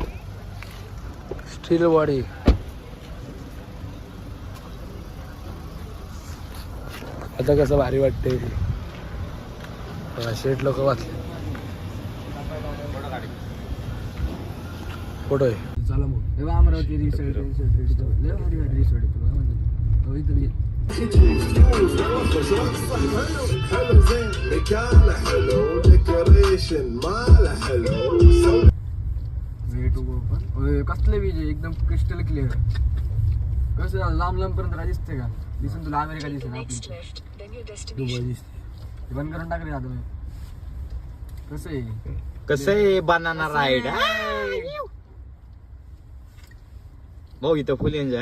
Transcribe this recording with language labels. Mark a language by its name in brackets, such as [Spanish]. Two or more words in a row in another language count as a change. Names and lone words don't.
[English] steel body. [Marathi] आता कसं भारी वाटतंय. शेट लोक वाचले. फोटो आहे. चला मग अमरावती रिसॉर्ट लय भारी रिसॉर्ट आहे. तुला [Arabic] حلو زين مكانه حلو ديكوريشن ماله حلو [Marathi] कसले विजय एकदम [English] crystal clear. [Marathi] कसं लांब लांब पर्यंत काय दिसते का? दिसून तुला अमेरिका दिसेल आपली. दुबई दिसते. बंद करून टाकले आता मी. कसं आहे कसं आहे [English] banana ride [Marathi] भाऊ इथं [English] full enjoy.